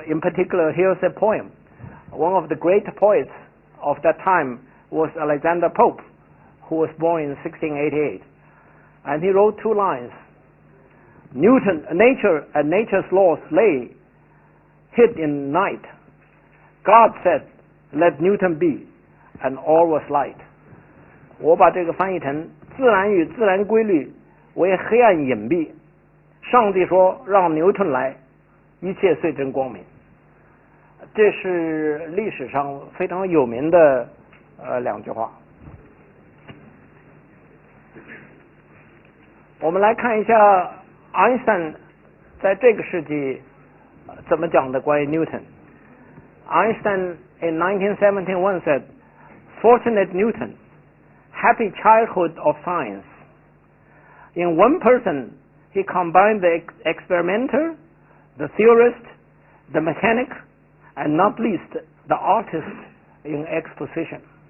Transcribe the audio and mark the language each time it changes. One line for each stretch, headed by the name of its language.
English: In particular, here's a poem. One of the great poets of that time was Alexander Pope, who was born in 1688, and he wrote two lines. Nature and nature's laws lay hid in night. God said, "Let Newton be," and all was light.
Chinese: 我把这个翻译成自然与自然规律为黑暗隐蔽，上帝说让牛顿来，一切遂真光明。这是历史上非常有名的两句话。我们来看一下爱因斯坦在这个世纪怎么讲的关于 Newton。
English: Einstein in 1971 once said, "Fortunate Newton, happy childhood of science. In one person, he combined the experimenter, the theorist, the mechanic, and not least the artist in exposition.